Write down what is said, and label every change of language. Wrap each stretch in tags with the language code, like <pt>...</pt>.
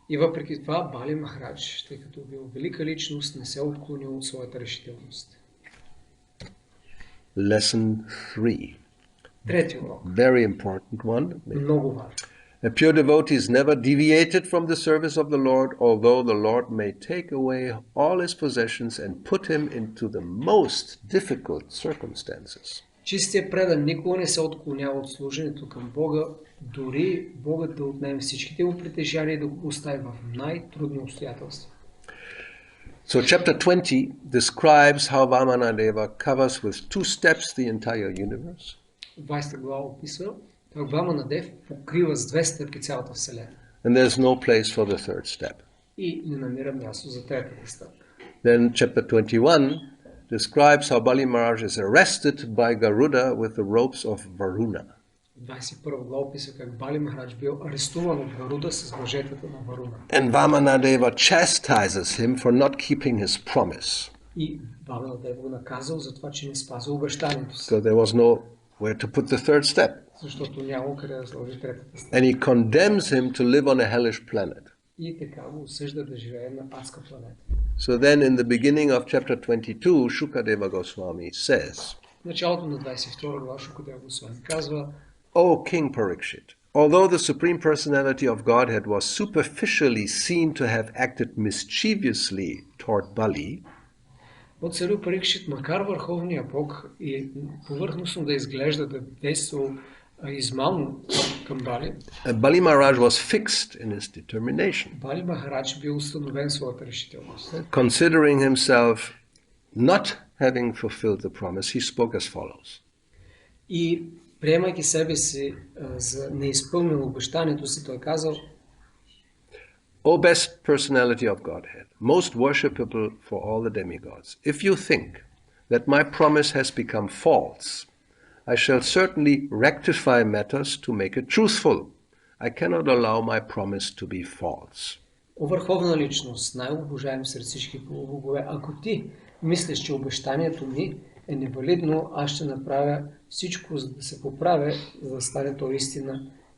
<bg>И въпреки това, Бали Махарадж, тъй като бил велика личност, не се отклонил от своята решителност.</bg> <en>Lesson 3.</en> <bg>Трети урок.</bg> <en>Very important one.</en> <bg>Много важен.</bg> <en>A pure devotee is never deviated from the service of the Lord, although the Lord may take away all his possessions and put him into the most difficult circumstances.</en> <bg>Чистият предан никога не се отклонява от служенето към Бога, дори Богът да отнеме всичките му притежания и да го остави в най-трудни обстоятелства.</bg> <en>So chapter 20 describes how Vamana-deva covers with 2 steps the entire universe.</en> <bg>20 глава описва как Вамана-дев покрива с 2 стъпки цялата Вселена.</bg> <en>And there's no place for the third step.</en> <bg>И не намира място за третата стъпка.</bg> <en>Then chapter 21 describes how Bali Maharaj is arrested by Garuda with the ropes of Varuna.</en> <bg>21 глава описва как Бали Махарадж бил арестуван от Гаруда с въжетата на Варуна.</bg> <en>And Vamana-deva chastises him for not keeping his promise.</en> <bg>И Вамана-дев го наказал за това, че не спазил обещанието си.</bg> <en>So there was nowhere to put the third step.</en> <bg>Защото няма къде да сложи третата стъпка.</bg> <en>And he condemns him to live on a hellish planet.</en> <bg>И така го осъжда да живее на адска планета.</bg> <en>So then in the beginning of chapter 22, Shukadeva Goswami says,</en> <bg>В началото на 22 глава Шукадева Госвами казва:</bg> <en>O King Parikshit, although the Supreme Personality of Godhead was superficially seen to have acted mischievously toward Bali,</en> <bg>О царю Парикшит, макар Върховния Бог и повърхностно да изглежда да действал измамно към Бали,</bg> <en>Bali Maharaj was fixed in his determination,</en> <bg>Бали Махарадж бил установен своята решителност.</bg> <en>considering himself not having fulfilled the promise. He spoke as follows.</en> <bg>И приемайки себе си за неизпълнено обещанието си, той казал:</bg> <en>O best personality of Godhead, most worshipable for all the demigods, if you think that my promise has become false, I shall certainly rectify matters to make it truthful. I cannot allow my promise to be false.</en> <bg>О върховна личност, най-обожаем сред всички полубогове, ако ти мислиш, че обещанието ми е невалидно, аз ще направя всичко, за да се поправя, за да стане то истина.</bg>